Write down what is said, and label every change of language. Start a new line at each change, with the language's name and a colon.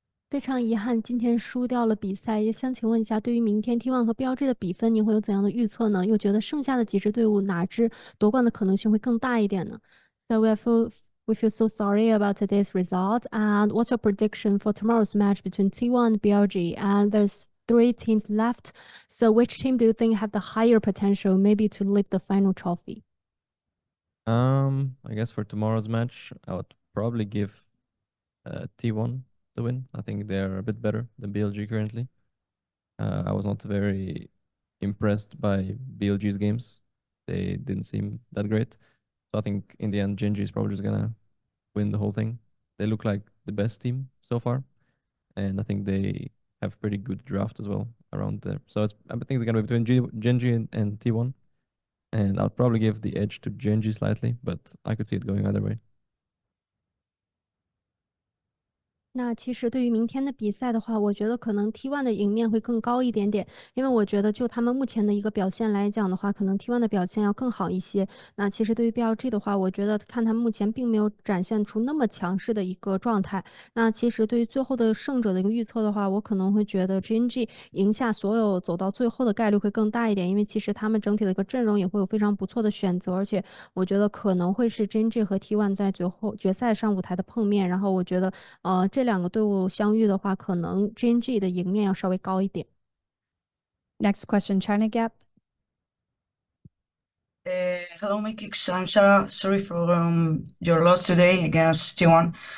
Chinese: 非常遗憾，今天输掉了比赛，也想请问一下，对于明天 T1 和标志的比分，你会有怎样的预测呢？又觉得剩下的几支队伍哪支夺冠的可能性会更大一点呢？
English: So we feel so sorry about today's result. And what's your prediction for tomorrow's match between T1 and BLG? And there's 3 teams left. So which team do you think have the higher potential, maybe to lift the final trophy? I guess for tomorrow's match, I would probably give T1 the win. I think they're a bit better than BLG currently. I was not very impressed by BLG's games. They didn't seem that great. So I think in the end, Genji is probably just gonna win the whole thing. They look like the best team so far, and I think they have pretty good draft as well around there. So I think it's gonna be between Genji and T1, and I'll probably give the edge to Genji slightly, but I could see it going either way.
Chinese: 那其实对于明天的比赛的话，我觉得可能 T1 的赢面会更高一点点，因为我觉得就他们目前的一个表现来讲的话，可能 T1 的表现要更好一些。那其实对于 BLG 的话，我觉得看他们目前并没有展现出那么强势的一个状态。那其实对于最后的胜者的一个预测的话，我可能会觉得 GNG 赢下所有走到最后的概率会更大一点，因为其实他们整体的一个阵容也会有非常不错的选择，而且我觉得可能会是 GNG 和 T1 在最后决赛上舞台的碰面。然后我觉得这两个队伍相遇的话，可能 GNG 的赢面要稍微高一点。
English: Next question, China Gap. Hello, Mikyx. I'm Sarah. Sorry for your loss today against T1.